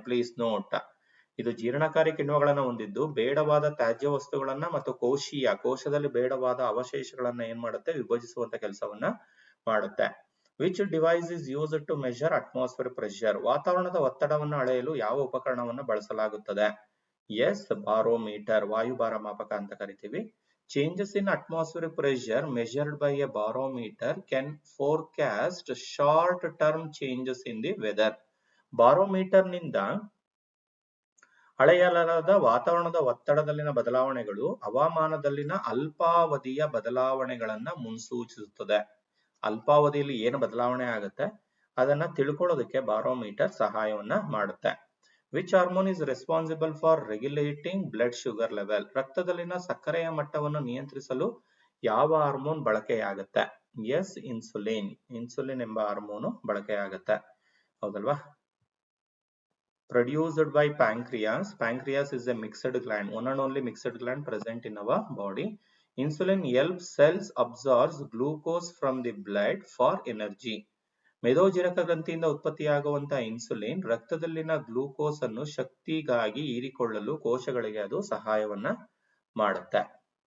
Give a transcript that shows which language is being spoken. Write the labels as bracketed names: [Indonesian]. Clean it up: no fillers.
[Kannada] Please note, ಇದು ಜೀರ್ಣಕಾರಿ ಕಿಣ್ವಗಳನ್ನು ಹೊಂದಿದ್ದು ಬೇಡವಾದ ತ್ಯಾಜ್ಯ ವಸ್ತುಗಳನ್ನ ಮತ್ತು ಕೋಶದಲ್ಲಿ ಬೇಡವಾದ ಅವಶೇಷಗಳನ್ನ ಏನ್ ಮಾಡುತ್ತೆ? ವಿಭಜಿಸುವಂತ ಕೆಲಸವನ್ನ ಮಾಡುತ್ತೆ. [English] Which device is used to measure atmosphere pressure? [Kannada] ವಾತಾವರಣದ ಒತ್ತಡವನ್ನು ಅಳೆಯಲು ಯಾವ ಉಪಕರಣವನ್ನು ಬಳಸಲಾಗುತ್ತದೆ? ಎಸ್, ಬಾರೋಮೀಟರ್, ವಾಯುಭಾರ ಮಾಪಕ ಅಂತ ಕರಿತೀವಿ. [English] Changes in atmospheric pressure measured by a barometer can forecast short-term changes in the weather. [Kannada] Barometer ನಿಂದ ಅಳೆಯಲಾದ ವಾತಾವರಣದ ಒತ್ತಡದಲ್ಲಿನ ಬದಲಾವಣೆಗಳು ಹವಾಮಾನದಲ್ಲಿನ ಅಲ್ಪಾವಧಿಯ ಬದಲಾವಣೆಗಳನ್ನ ಮುನ್ಸೂಚಿಸುತ್ತದೆ. ಅಲ್ಪಾವಧಿಯಲ್ಲಿ ಏನು ಬದಲಾವಣೆ ಆಗುತ್ತೆ ಅದನ್ನ ತಿಳ್ಕೊಳ್ಳೋದಕ್ಕೆ ಬಾರೋಮೀಟರ್ ಸಹಾಯವನ್ನ ಮಾಡುತ್ತೆ. [English] Which hormone is responsible for regulating blood sugar level? [Kannada] ರಕ್ತದಲ್ಲಿನ ಸಕ್ಕರೆಯ ಮಟ್ಟವನ್ನು ನಿಯಂತ್ರಿಸಲು ಯಾವ ಹಾರ್ಮೋನ್ ಬಳಕೆಯಾಗುತ್ತೆ? S, insulin. ಇನ್ಸುಲಿನ್ ಎಂಬ ಹಾರ್ಮೋನು ಬಳಕೆಯಾಗುತ್ತೆ. ಹೌದಲ್ವಾ? [English] Produced by pancreas. Pancreas is a mixed gland, one and only mixed gland present in our body. Insulin helps cells absorb glucose from the blood for energy. [Kannada] ಮೇದೋಜೀರಕ ಗ್ರಂಥಿಯಿಂದ ಉತ್ಪತ್ತಿಯಾಗುವಂತಹ insulin ರಕ್ತದಲ್ಲಿನ glucose ಅನ್ನು ಶಕ್ತಿಗಾಗಿ ಹೀರಿಕೊಳ್ಳಲು ಕೋಶಗಳಿಗೆ ಅದು ಸಹಾಯವನ್ನ ಮಾಡುತ್ತೆ.